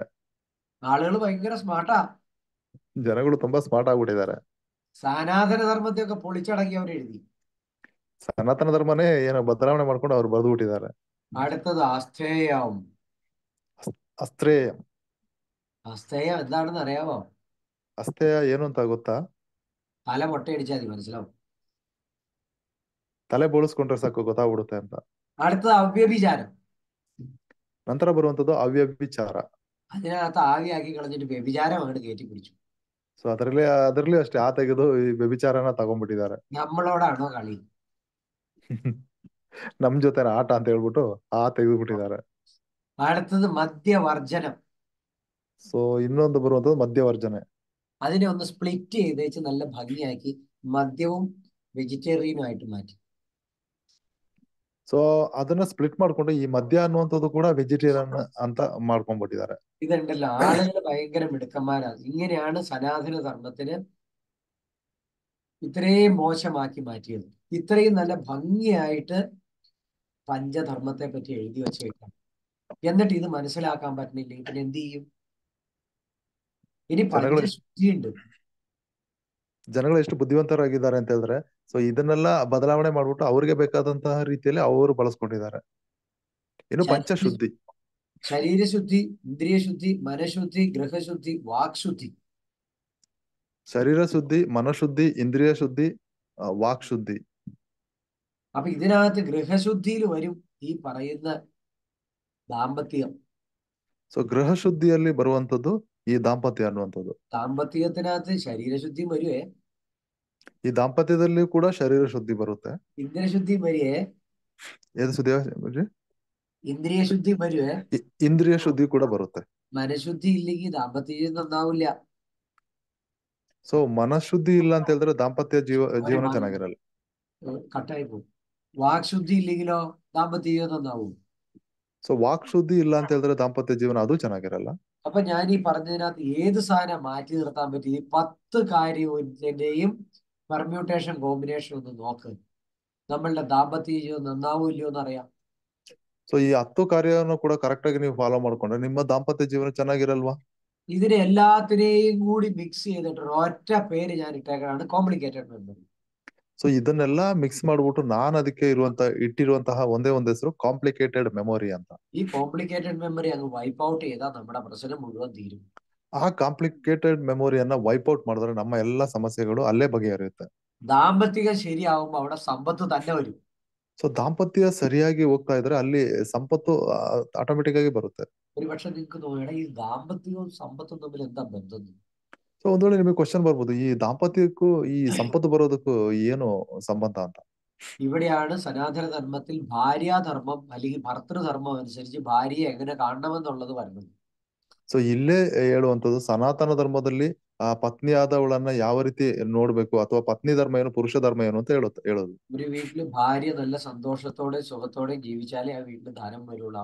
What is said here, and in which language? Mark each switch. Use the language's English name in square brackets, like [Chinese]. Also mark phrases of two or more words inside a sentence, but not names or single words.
[Malayalam] ആളുകൾ ഭയങ്കര സ്മാർട്ടാ. [Kannada] ಜನಗಳು ತುಂಬಾ ಸ್ಮಾರ್ಟ್ ಆಗ್ಬಿಟ್ಟಿದ್ದಾರೆ. [Malayalam] സനാതന ധർമ്മത്തെ ഒക്കെ പൊളിച്ചടക്കി അവർ എഴുതി. [Kannada] ಸನಾತನ ಧರ್ಮನೇ ಏನೋ ಬದಲಾವಣೆ ಮಾಡ್ಕೊಂಡು ಅವ್ರು ಬರೆದು ಬಿಟ್ಟಿದ್ದಾರೆ. [Malayalam] അടുത്തത് അസ്ഥേയം. [Kannada] ಅಸ್ತ್ರೇಯ. [Malayalam] അസ്ഥേയം എന്താണെന്ന് അറിയാമോ? [Kannada] ಅಸ್ಥೇಯ ಏನು ಅಂತ ಗೊತ್ತಾ? [Malayalam] തല മൊട്ടയടിച്ചാൽ മതി, മനസ്സിലാവും. [Kannada] ತಲೆ ಬೋಳಿಸ್ಕೊಂಡ್ರೆ ಸಾಕು ಗೊತ್ತಾಗ್ಬಿಡುತ್ತೆ ಅಂತ. [Malayalam] അടുത്തത് ಅವ್ಯഭിചാരം. [Kannada] ನಂತರ ಬರುವಂತದ್ದು ಅವ್ಯಭಿಚಾರ. [Malayalam] അതിനകത്ത് ആവിയാക്കി കളഞ്ഞിട്ട് വ്യഭിചാരം അങ്ങോട്ട് കയറ്റി പിടിച്ചു. [Kannada] ಸೊ ಅದರಲ್ಲಿ ಅಷ್ಟೇ ಆ ತೆಗೆದು ಈ ವ್ಯಭಿಚಾರನ ತಗೊಂಡ್ಬಿಟ್ಟಿದ್ದಾರೆ. [Malayalam] നമ്മളോടാണോ കളി? [Kannada] ನಮ್ ಜೊತೆ ಆಟ ಅಂತ ಹೇಳ್ಬಿಟ್ಟು ಆ ತೆಗೆದ್ಬಿಟ್ಟಿದ್ದಾರೆ. [Malayalam] അടുത്തത് മദ്യവർജനം. [Kannada] ಸೊ ಇನ್ನೊಂದು ಬರುವಂತದ್ದು ಮದ್ಯವರ್ಜನೆ. [Malayalam] അതിനെ ഒന്ന് സ്പ്ലിറ്റ് ചെയ്തേച്ച് നല്ല ഭംഗിയാക്കി മദ്യവും വെജിറ്റേറിയനും ആയിട്ട് മാറ്റി. [Kannada] ಸೊ ಅದನ್ನ ಸ್ಪ್ಲಿಟ್ ಮಾಡ್ಕೊಂಡು ಈ ಮದ್ಯ ಅನ್ನುವಂಥದ್ದು ಕೂಡ ವೆಜಿಟೇರಿಯನ್ ಅಂತ ಮಾಡ್ಕೊಂಡ್ಬಿಟ್ಟಿದ್ದಾರೆ. [Malayalam] ഇതുണ്ടല്ലോ, ആളുകൾ ഭയങ്കര മിടുക്കന്മാരാണ്. ഇങ്ങനെയാണ് സനാതന ധർമ്മത്തിന് ഇത്രയും മോശമാക്കി മാറ്റിയത്. ഇത്രയും നല്ല ഭംഗിയായിട്ട് പഞ്ചധർമ്മത്തെ പറ്റി എഴുതി വെച്ചേക്കാം. എന്നിട്ട് ഇത് മനസ്സിലാക്കാൻ പറ്റുന്നില്ലെങ്കിൽ പിന്നെ എന്ത് ചെയ്യും? ഇനി പഞ്ചശുദ്ധിയുണ്ട്. [Kannada] ಜನಗಳು ಎಷ್ಟು ಬುದ್ಧಿವಂತರಾಗಿದ್ದಾರೆ ಅಂತ ಹೇಳಿದ್ರೆ, ಸೊ ಇದನ್ನೆಲ್ಲ ಬದಲಾವಣೆ ಮಾಡ್ಬಿಟ್ಟು ಅವ್ರಿಗೆ ಬೇಕಾದಂತಹ ರೀತಿಯಲ್ಲಿ ಅವರು ಬಳಸ್ಕೊಂಡಿದ್ದಾರೆ. ಇನ್ನು ಪಂಚಶುದ್ಧಿ, [Malayalam] ശരീരശുദ്ധി, ഇന്ദ്രിയശുദ്ധി, മനഃശുദ്ധി, ഗൃഹശുദ്ധി, വാക്ശുദ്ധി. [Kannada] ಶರೀರ ಶುದ್ಧಿ, ಮನಶುದ್ಧಿ, ಇಂದ್ರಿಯ ಶುದ್ಧಿ, ವಾಕ್ ಶುದ್ಧಿ. [Malayalam] അപ്പൊ ഇതിനകത്ത് ഗൃഹശുദ്ധിയിൽ വരും ഈ പറയുന്ന ദാമ്പത്യം. [Kannada] ಸೊ ಗೃಹ ಶುದ್ಧಿಯಲ್ಲಿ ಬರುವಂತದ್ದು ಈ ದಾಂಪತ್ಯ ಅನ್ನುವಂಥದ್ದು. [Malayalam] ദാമ്പത്യത്തിനകത്ത് ശരീരശുദ്ധിയും വരുവേ, [Kannada] ಈ ದಾಂಪತ್ಯದಲ್ಲಿ ಕೂಡ ಶರೀರ ಶುದ್ಧಿ ಬರುತ್ತೆ. [Malayalam] ഇന്ദ്രിയശുദ്ധിയും വരുവേ. [Kannada] ಏದು ಶುದ್ಧಿ? [Malayalam] ഇന്ദ്രിയശുദ്ധിയും വരുവേ, [Kannada] ಇಂದ್ರಿಯ ಶುದ್ಧಿ ಕೂಡ ಬರುತ್ತೆ. [Malayalam] മനഃശുദ്ധി ഇല്ലെങ്കിൽ ദാമ്പത്യം നന്നാവില്ല. [Kannada] ಸೊ ಮನಃಶುದ್ಧಿ ಇಲ್ಲ ಅಂತ ಹೇಳಿದ್ರೆ ದಾಂಪತ್ಯ ಜೀವನ ಚೆನ್ನಾಗಿರಲ್ಲ. [Malayalam] കട്ടായി പോകും. വാക്ശുദ്ധി ഇല്ലെങ്കിലോ ദാമ്പത്യം നന്നാവും. [Kannada] ಸೊ ವಾಕ್ ಶುದ್ಧಿ ಇಲ್ಲ ಅಂತ ಹೇಳಿದ್ರೆ ದಾಂಪತ್ಯ ಜೀವನ ಅದು ಚೆನ್ನಾಗಿರಲ್ಲ. [Malayalam] അപ്പൊ ഞാൻ ഈ പറഞ്ഞതിനകത്ത് ഏത് സാധനം മാറ്റി നിർത്താൻ പറ്റി? ഈ 10 കാര്യത്തിന്റെയും [English] permutation combination [Malayalam] ഒന്ന് നോക്ക്. നമ്മളുടെ ദാമ്പത്യ ജീവിതം നന്നാവും ഇല്ലയോ എന്നറിയാം. [Kannada] ಸೊ ಈ 10 ಕಾರ್ಯವನ್ನು ಕೂಡ ಕರೆಕ್ಟ್ ಆಗಿ ನೀವು ಫಾಲೋ ಮಾಡ್ಕೊಂಡ್ರೆ ನಿಮ್ಮ ದಾಂಪತ್ಯ ಜೀವನ ಚೆನ್ನಾಗಿರಲ್ವಾ? [Malayalam] ഇതിനെ എല്ലാത്തിനെയും കൂടി മിക്സ് ചെയ്തിട്ട് ഒറ്റ പേര് ഞാൻ ഇട്ടേക്കാണ് [English] complicated memory. [Kannada] ಸೊ ಇದನ್ನೆಲ್ಲ ಮಿಕ್ಸ್ ಮಾಡ್ಬಿಟ್ಟು ನಾನು ಅದಕ್ಕೆ ಇಟ್ಟಿರುವಂತಹ ಒಂದೇ ಒಂದು ಹೆಸರು [English] complicated memory [Kannada] ಅಂತ. [Malayalam] ഈ [English] complicated memory [Malayalam] അങ്ങ് [English] wipe out [Malayalam] ചെയ്താൽ നമ്മുടെ പ്രശ്നം മുഴുവൻ തീരും. [Kannada] ಆ [English] complicated memoryanna wipe out [Kannada] ಮಾಡಿದ್ರೆ ನಮ್ಮ ಎಲ್ಲಾ ಸಮಸ್ಯೆಗಳು ಅಲ್ಲೇ ಬಗೆಹರಿಯುತ್ತೆ. [Malayalam] ദാമ്പത്തികം ശരിയാവുമ്പോ അവിടെ സമ്പത്ത് തന്നെ വരും. [Kannada] ಸೊ ದಾಂಪತ್ಯ ಸರಿಯಾಗಿ ಹೋಗ್ತಾ ಇದ್ರೆ ಅಲ್ಲಿ ಸಂಪತ್ತು ಆಟೋಮೆಟಿಕ್ ಆಗಿ ಬರುತ್ತೆ. [Malayalam] ഒരുപക്ഷെ നിങ്ങൾക്ക് തോന്നണം ഈ ദാമ്പത്യവും സമ്പത്തും തമ്മിൽ എന്താ ബന്ധം? [Kannada] ಸೊ ಒಂದ್ ವೇಳೆ ನಿಮಗೆ ಕ್ವಶನ್ ಬರ್ಬೋದು, ಈ ದಾಂಪತ್ಯಕ್ಕೂ ಈ ಸಂಪತ್ತು ಬರೋದಕ್ಕೂ ಏನು ಸಂಬಂಧ ಅಂತ. [Malayalam] ഇവിടെയാണ് സനാതന ധർമ്മത്തിൽ ഭാര്യാധർമ്മം അല്ലെങ്കിൽ ഭർതൃധർമ്മം അനുസരിച്ച് ഭാര്യയെ എങ്ങനെ കാണണമെന്നുള്ളത് വരുന്നത്. [Kannada] ಸೊ ಇಲ್ಲೇ ಹೇಳುವಂತದ್ದು ಸನಾತನ ಧರ್ಮದಲ್ಲಿ ಆ ಪತ್ನಿಯಾದವಳನ್ನ ಯಾವ ರೀತಿ ನೋಡ್ಬೇಕು, ಅಥವಾ ಪತ್ನಿ ಧರ್ಮ ಏನು ಪುರುಷ ಧರ್ಮ ಏನು ಅಂತ ಹೇಳೋದು. [Malayalam] ഒരു വീട്ടില് ഭാര്യ നല്ല സന്തോഷത്തോടെ സുഖത്തോടെ ജീവിച്ചാലേ ആ വീട്ടിൽ ധനം വരുള്ളൂ.